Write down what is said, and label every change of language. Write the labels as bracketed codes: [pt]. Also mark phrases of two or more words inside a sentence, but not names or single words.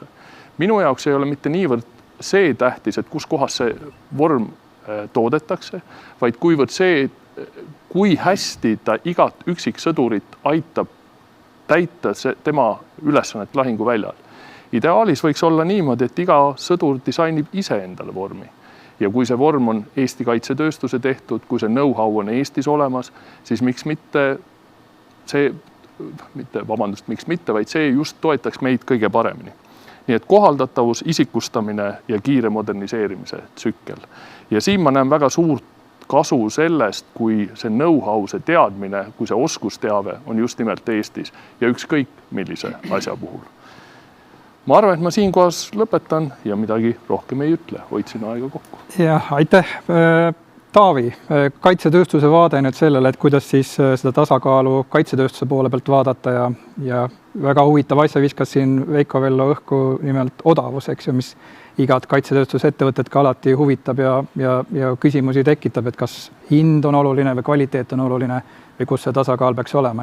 [et] Minu jaoks ei ole mitte niivõrd see tähtis, et kus kohas see vorm toodetakse, vaid kuivõrd see, kui hästi ta igat üksiksõdurit aitab täita tema ülesannet lahinguväljal. Ideaalis võiks olla niimoodi, et iga sõdur disainib ise endale vormi. Ja kui see vorm on Eesti Kaitsetööstuse tehtud, kui see know-how on Eestis olemas, siis miks mitte, vaid see just toetaks meid kõige paremini. Nii et kohaldatavus, isikustamine ja kiire moderniseerimise tsükkel. Ja siin ma näen väga suurt kasu sellest, kui see know-how, see teadmine, kui see oskusteave on just nimelt Eestis ja ükskõik millise asja puhul. Ma arvan, et ma siin kohas lõpetan ja midagi rohkem ei ütle. Hoidsin aega kokku. Jah, aitäh. Taavi, kaitsetööstuse vaade nüüd sellele, et kuidas siis seda tasakaalu kaitsetööstuse poole pealt vaadata ja väga huvitav asja viskas siin Veiko Vello õhku nimelt odavus, eks ju, mis igat kaitsetööstuse ettevõtet ka alati huvitab ja küsimusi tekitab, et kas hind on oluline või kvaliteet on oluline või kus see tasakaal peaks olema.